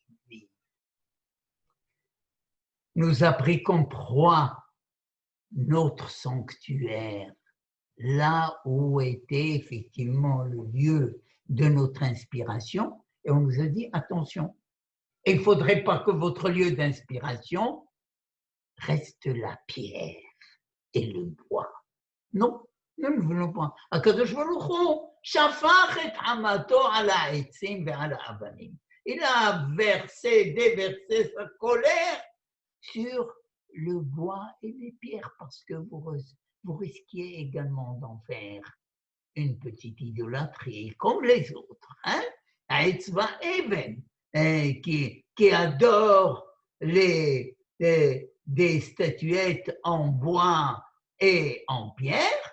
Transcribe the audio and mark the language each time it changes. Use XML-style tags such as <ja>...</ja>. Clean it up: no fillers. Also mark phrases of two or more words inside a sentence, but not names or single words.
<fr>Nous a pris comme proie notre sanctuaire, là où était effectivement le lieu de notre inspiration, et on nous a dit attention, il ne faudrait pas que votre lieu d'inspiration reste la pierre et le bois. Non, nous ne voulons pas.</fr> <he>הקדוש ברוך הוא שפך את חמתו על העצים ועל האבנים.</he> <fr>Il a déversé sa colère sur le bois et les pierres parce que vous risquiez également d'en faire une petite idolâtrie comme les autres.</fr> <he>העץ והאבן,</he> <fr>qui adore des statuettes en bois et en pierre.</fr>